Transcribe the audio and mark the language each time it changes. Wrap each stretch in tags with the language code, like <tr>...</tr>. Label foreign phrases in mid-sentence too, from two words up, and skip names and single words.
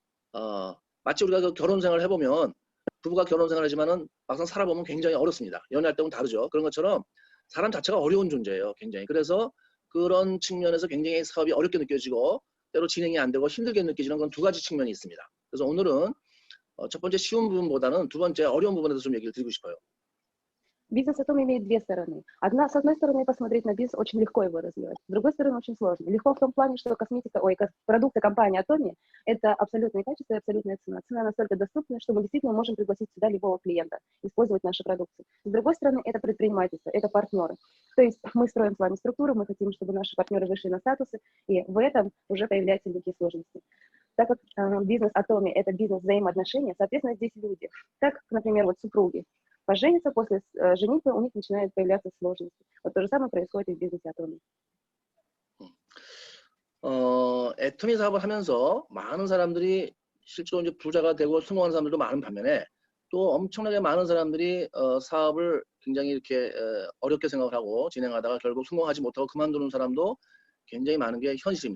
<ko>마치 우리가 그 결혼 생활을 해보면 부부가 결혼 생활을 하지만은 막상 살아보면 굉장히 어렵습니다. 연애할 때는 다르죠. 그런 것처럼 사람 자체가 어려운 존재예요. 굉장히. 그래서 그런 측면에서 굉장히 사업이 어렵게 느껴지고 때로 진행이 안 되고 힘들게 느껴지는 건 두 가지 측면이 있습니다. 그래서 오늘은 첫 번째 쉬운 부분보다는 두 번째 어려운 부분에 대해서 좀 얘기를 드리고 싶어요.</ko> <ru>Бизнес Атоми имеет две стороны. С одной стороны, посмотреть на бизнес очень легко его развивать, с другой стороны, очень сложно. Легко в том плане, что продукты компании Атоми– это абсолютное качество и абсолютная цена. Цена настолько доступна, что мы действительно можем пригласить сюда любого клиента, использовать наши продукты. С другой стороны, это предпринимательство, это партнеры. То есть мы строим с вами структуру, мы хотим, чтобы наши партнеры вышли на статусы, и в этом уже появляются некие сложности. Так как бизнес Атоми– это бизнес взаимоотношений, соответственно, здесь люди. Так, например, вот супруги. Поженятся, после женитьбы у них начинают появляться сложности. Вот то же самое происходит и в бизнесе Атоми.</ru> <ko>애터미 사업을 하면서 많은 사람들이 실제로 이제 부자가 되고 성공하는 사람들도 많은 반면에 또 엄청나게 많은 사람들이 사업을 굉장히 이렇게 어렵게 생각을 하고 진행하다가 결국 성공하지 못하고 그만두는 사람도 굉장히 많은 게 현실입니다.</ko>